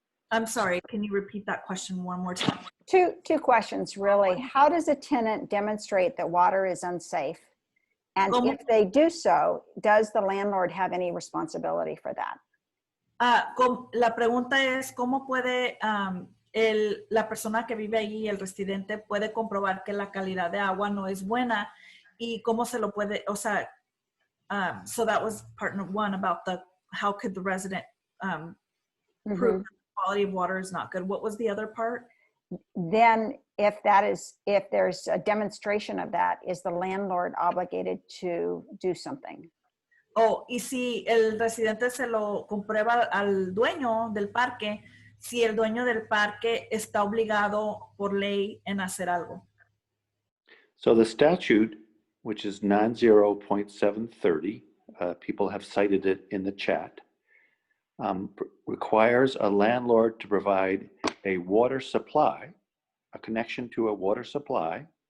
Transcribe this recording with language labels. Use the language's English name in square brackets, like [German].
[English] I'm sorry, can you repeat that question one more time? Two questions, really. How does a tenant demonstrate that water is unsafe? And if they do so, does the landlord have any responsibility for that? [Spanish] La pregunta es, ¿cómo puede la persona que vive allí, el residente, puede comprobar que la calidad de agua no es buena? Y cómo se lo puede, o sea, [English] so that was part one about how could the resident prove that the quality of water is not good. What was the other part? Then if there's a demonstration of that, is the landlord obligated to do something? [Spanish] Oh, y si el residente se lo comprueba al dueño del parque, si el dueño del parque está obligado por ley en hacer algo. [English] So the statute, which is 90.730, people have cited it in the chat, requires a landlord to provide a water supply, a connection to a water supply.